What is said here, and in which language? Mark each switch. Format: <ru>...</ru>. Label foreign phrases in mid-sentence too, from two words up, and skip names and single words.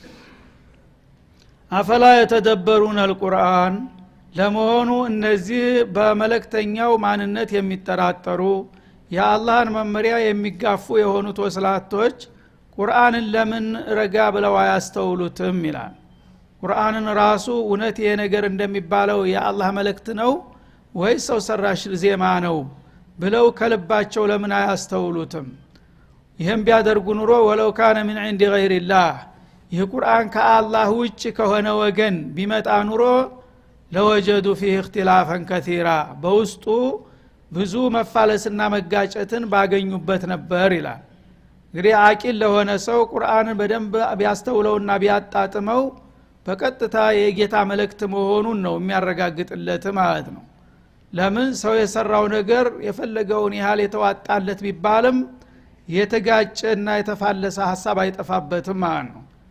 <ar>أفلا يتدبرون القرآن</ar> <am>ለመሆኑ እነዚህ በመለክተኛው ማንነት የሚጠራጠሩ የአላህን መመሪያ የሚጋፉ የሆኑት ወስላቶች ቁርአንን ለምን ረጋ ብለው አያስተውሉትም ይላል ቁርአንን ራሱ እውነት ይሄ ነገር እንደሚባለው የአላህ መልእክት ነው ወይ ሰው ሰራሽ ዜማ ነው ብለው ከልባቸው ለምን አያስተውሉትም ይሄን ቢያደርጉ ኑሮ</am> <ar>ولو كان من عند غير الله</ar> <am>ይህ ቁርአን ከአላህ ውጭ ከሆነ ወገን ቢመጣ ኑሮ</am> <ar>لوجدوا فيه اختلافا كثيرا</ar> <am>በውስጡ ብዙ መፋለስና መጋጨትን ባገኙበት ነበር ይላል እንግዲህ አቂል ለሆነ ሰው ቁርአንን በደንብ ቢያስተውለውና ቢያጣጥመው በቀጥታ የጌታ መልእክት መሆኑን ነው የሚያረጋግጥለት ማለት ነው ለምን ሰው የሰራው ነገር የፈለገውን ያህል የተዋጣለት ቢባልም የተጋጨና የተፋለሰ ሐሳብ አይጠፋበትም ማለት ነው</am>